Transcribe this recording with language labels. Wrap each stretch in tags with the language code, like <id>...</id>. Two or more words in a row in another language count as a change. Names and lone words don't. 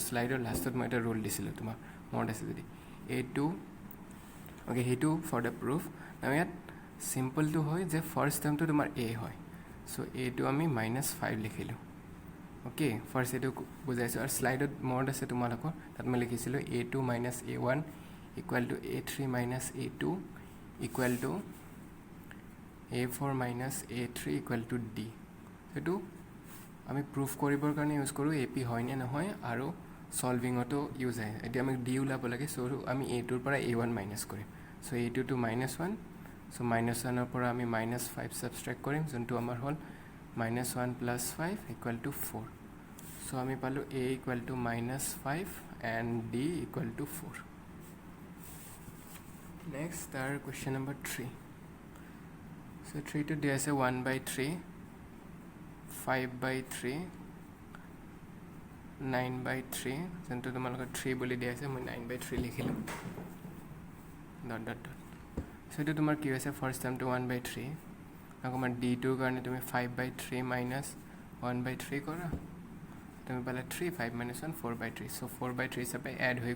<as>শ্লাইডৰ লাষ্টত মই এটা ৰুল দিছিলোঁ তোমাৰ মনত আছে যদি A2 অ'কে সেইটো</as> <en>for the proof</en> <as>আৰু ইয়াত চিম্পলটো হয় যে</as> <en>first term</en> <as>তোমাৰ এ হয় চ' এটো আমি -5 লিখিলোঁ অ'কে ফাৰ্ষ্ট এইটো বুজাইছোঁ আৰু শ্লাইডত মনত আছে তোমালোকৰ তাত মই লিখিছিলোঁ A2 - A1</as> <en>equal to</en> <as>A3 - A2</as> <en>equal to</en> <as>A4 - A3</as> <en>equal to</en> <as>D সেইটো আমি প্ৰুফ কৰিবৰ কাৰণে ইউজ কৰোঁ এ পি হয় নে নহয় আৰু সলভিঙতো ইউজ হয় এতিয়া আমি ডি ওলাব লাগে চ' আমি এটোৰ পৰা A1 মাইনাছ কৰিম চ' A2 to -1 চ' -1ৰ পৰা আমি -5 ছাবষ্ট্ৰেক্ট কৰিম যোনটো আমাৰ হ'ল -1 + 5</as> <en>equal to</en> <as>4 চ' আমি পালোঁ A</as> <en>equal to -5 and D equal to</en> <as>4 নেক্সট তাৰ</as> <en>question number</en> <as>3 চ' 3টো দিয়া আছে 1/3 5/3 9/3 যোনটো তোমালোকৰ 3 বুলি দিয়া আছে মই 9/3 লিখিলোঁ ডট চ' এইটো তোমাৰ কি হৈছে</as> <en>first term</en> <as>1/3 আকৌ আমাৰ ডিটোৰ কাৰণে তুমি 5/3 - 1/3 কৰা তুমি পালা 3 5 - 1 4/3 চ' 4/3 হিচাপে এড হৈ</as>